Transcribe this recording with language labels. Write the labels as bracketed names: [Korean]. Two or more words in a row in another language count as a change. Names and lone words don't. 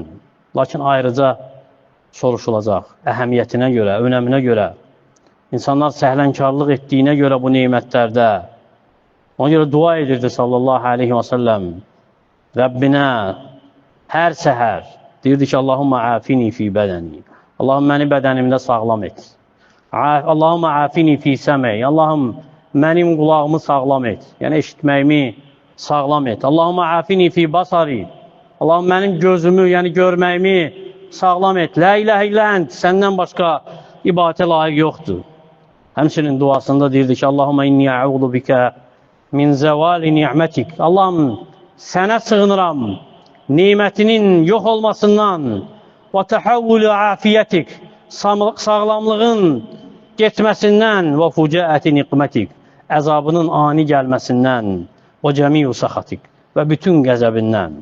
[Azerbaijani] Lakin ayrıca soruşulacaq. Əhəmiyyətinə görə, önəminə görə. İnsanlar səhlənkarlıq etdiyinə görə bu neymətlərdə. Ona görə dua edirdi [Arabic] صلى الله عليه وسلم. [Azerbaijani] Rəbbinə hər səhər deyirdi ki, [Arabic] اللهم عافني في بدني. [Azerbaijani] Allahım, məni bədənimdə sağlam et. [Arabic] اللهم عافني في سمعي. [Azerbaijani] Allahım, mənim qulağımı sağlam et. Yəni, eşitməyimi sağlam et. [Arabic] اللهم عافني في بصري. [Azerbaijani] Allahım, mənim gözümü, yəni görməyimi sağlam et. [Arabic] لا إله إلا أنت. [Azerbaijani] Səndən başqa ibadətə layiq yoxdur. Həmçinin duasında deyirdi ki, [Arabic] اللهم إني أعوذ بك من زوال نعمتك. [Azerbaijani] Allahım, sənə sığınıram nimətinin yox olmasından və [Arabic] تحول عافيتك, [Azerbaijani] sağlamlığın getməsindən və [Arabic] فجاءة نقمتك, [Azerbaijani] əzabının ani gəlməsindən və [Arabic] جميع سخطك [Azerbaijani] və bütün qəzəbindən.